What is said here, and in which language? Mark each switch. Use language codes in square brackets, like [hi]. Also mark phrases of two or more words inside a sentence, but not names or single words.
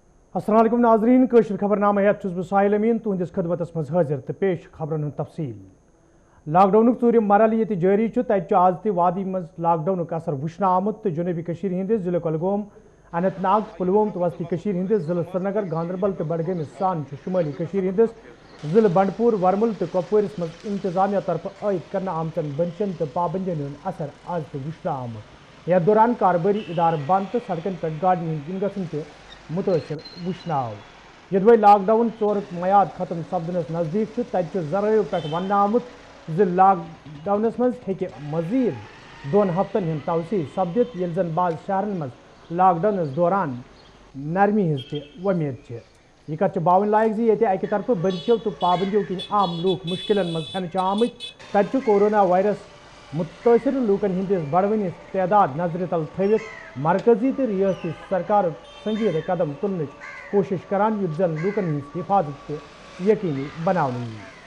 [ar] السلام علیکم [ks] ناظرین کشر خبرنامہ ہیت چھس بہ ساحل امین تہندس خدمتس مز حاضر تو پیش خبرن ہند تفصیل لاک ڈاؤن ژوٗرِم مرحلہ یہ جاری تتہ آز تہ وادی مز لاک ڈاؤن اثر وچھنہ آمت تو جنوبی کشیر ہندس ضلع کۄلگوم اننت ناگ پلووم تو وسطی کشیر ہندس ضلع سرینگر گاندربل تو بڈگامس سان شمالی کشیر ہندس ضلع بنڈپور ورمل تو کپوٲرِس مز انتظامیہ طرف عائد کرنے آمتن بنچن تو پابندین ہند اثر آز تہ وچھنہ آمت یتھ دوران کارباری ادارہ بند تو سڑکن پہ گاڑین ہند ین گژھن تہ متاثر وچھنہ آو یدوے لاک ڈاؤن ژورُک میعاد ختم سپدنس نزدیک تتہ ذرائعو پہ وننہٕ آمت زِ لاک ڈاؤنس مز ہیکہ مزید 2 ہفتن ہند توسیع سپدِتھ ییٚلہِ زن بعض شہرن مز لاک ڈاؤنس دوران نرمی ہز تہ وۄمید چھِ یہ کتھ باون لائق زِ ییٚتہِ اکہ طرفہٕ بندشو تو پابندیو کِنۍ عام لوٗکھ مشکلن مز ہینہٕ چھِ آمٕتۍ تتہِ چھُ کورونا وائرس متٲثر لوٗکن ہندِس بڑوٕنِس تعداد نظرِ تل تھٲوِتھ مرکزی تو ریاستی سرکار سنجیدہ قدم تُلنٕچ کوشش کران یُتھ زن لوٗکن ہٕنٛز حفاظت تہِ یقینی بناونہٕ یِیہِ